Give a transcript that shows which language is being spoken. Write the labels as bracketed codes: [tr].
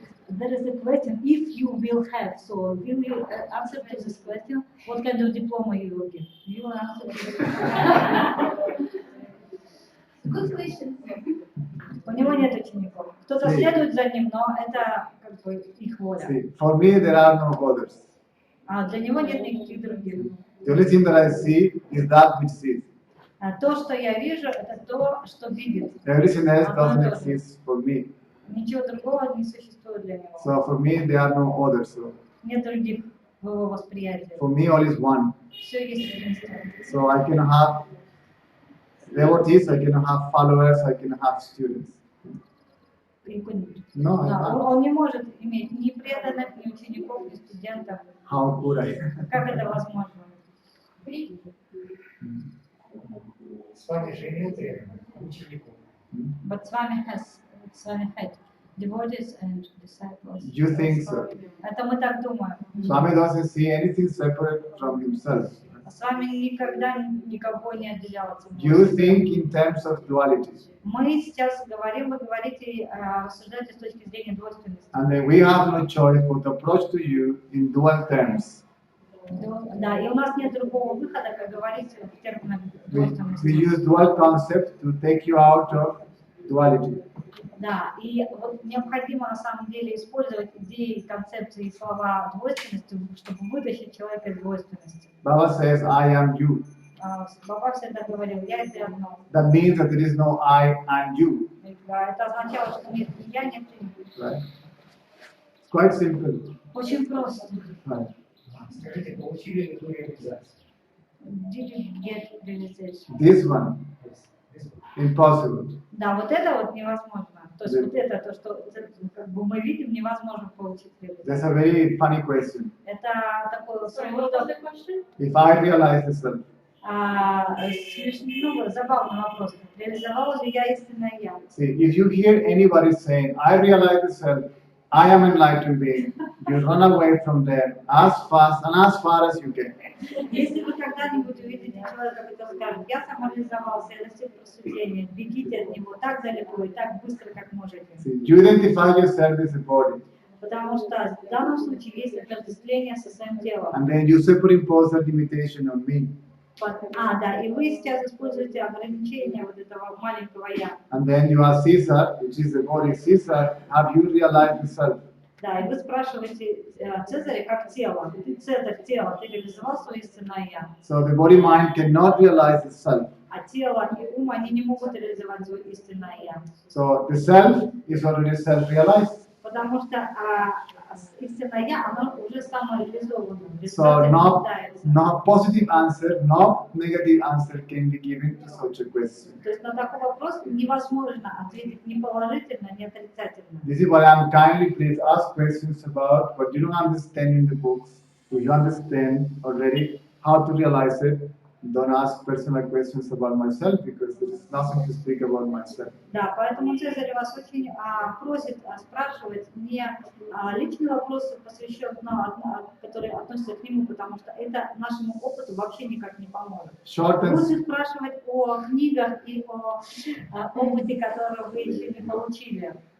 [en] There is a question if you will have. So will you answer to this question? What kind of diploma you will get? You will answer to this question. Good question. [ru] У него нет учеников. Кто-то следует за ним, но это как бы их воля. [en] See, for me, there are no others. [ru] А для него нет никаких других. [en] The only thing that I see is that which sees. [ru] То, что я вижу, это то, что видит. [en] Everything else doesn't exist for me. [ru] Ничего другого не существует для него. [en] So for me, there are no others. So [ru] Нет других в его восприятии. [en] for me, all is one. [ru] Все есть единство. [en] So I can have devotees, I can have followers, I can have students. No, I [ru] Да, [en] can't. [ru] он не может иметь ни преданных, ни учеников, ни студентов. [en] How could I? [ru] Как это возможно? С вами же имел преданных, учеников. [en] But Swami had devotees and disciples. You think so? [ru] Это мы так думаем. [en] Swami doesn't see anything separate from himself. [ru] С вами никогда никого не отделял от себя. [en] You think in terms of duality. [ru] Мы сейчас говорим, вы говорите, рассуждаете с точки зрения двойственности. [en] And then we have no choice but to approach to you in dual terms. [ru] Да, и у нас нет другого выхода, как говорить в терминах [en] We [ru] двойственности. [en] use dual concept to take you out of duality. [ru] Да, и вот необходимо на самом деле использовать идеи, концепции и слова двойственности, чтобы вытащить человека из двойственности. [en] Baba says, I am you. [ru] Баба всегда говорил, я это одно. [en] That means that there is no I and you. [ru] Это означало, что нет ни я, нет ты. [en] Right? It's quite simple. [ru] Очень просто. [en] Right? [ru] Скажите, получили ли вы реализацию? [en] Did you get realization? This one, impossible. [ru] Да, вот это вот невозможно. То есть вот это, то, что как бы мы видим, невозможно получить реализацию. [en] That's a very funny question. [ru] Это такой своего рода [en] If I realize the self, [ru] смешной, забавный вопрос. Реализовала ли я истинное я? [en] see, if you hear anybody saying, I realize the self, I am enlightened being, you run away from there as fast and as far as you can. [ru] Если вы когда-нибудь увидите человека, который скажет, я самореализовался, я достиг просветления, бегите от него так далеко и так быстро, как можете. [en] See, you identify yourself as a body, [ru] Потому что в данном случае есть отождествление со своим телом. [en] and then you superimpose that limitation on me. [ru] Да, и вы сейчас используете ограничения вот этого маленького я. [en] And then you ask Caesar, which is the body, Caesar, have you realized the self? [ru] Да, и вы спрашиваете Цезаря как тело. Ты Цезарь, тело, ты реализовал свое истинное я. [en] So the body mind cannot realize the self. [ru] А тело и ум, они не могут реализовать свое истинное я. [en] So the self is already self-realized. [ru] Потому что истинное я, оно уже самореализовано. [en] So no positive answer, no negative answer can be given to such a question. [ru] То есть на такой вопрос невозможно ответить ни положительно, ни отрицательно. [en] This is why I'm kindly please ask questions about what you don't understand in the books. Do you understand already how to realize it? Don't ask personal questions about myself because there is nothing to speak about myself. [ru] Да, поэтому Цезарь вас очень просит спрашивать не личные вопросы, посвященные, которые относятся к нему, потому что это нашему опыту вообще никак не поможет. Лучше спрашивать о книгах и о опыте, который вы еще не получили.